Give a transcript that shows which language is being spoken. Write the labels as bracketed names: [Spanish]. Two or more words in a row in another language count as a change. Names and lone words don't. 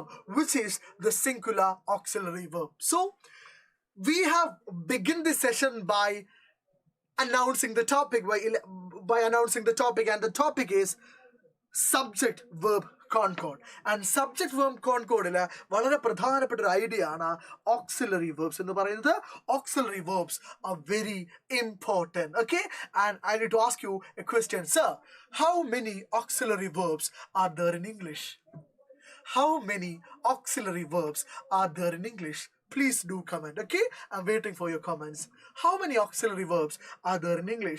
[English] Which is the singular auxiliary verb? So we have begun this session by announcing the topic, by announcing the topic, and the topic is subject verb Concord. And subject verb Concord [Malayalam] വളരെ പ്രധാനപ്പെട്ട ഒരു ഐഡിയ ആണ് [English] auxiliary verbs [Malayalam] എന്ന് പറയുന്നത്. [English] Auxiliary verbs are very important. Okay, and I need to ask you a question, sir. How many auxiliary verbs are there in English? How many auxiliary verbs are there in English? Please do comment. Okay, I'm waiting for your comments. How many auxiliary verbs are there in English?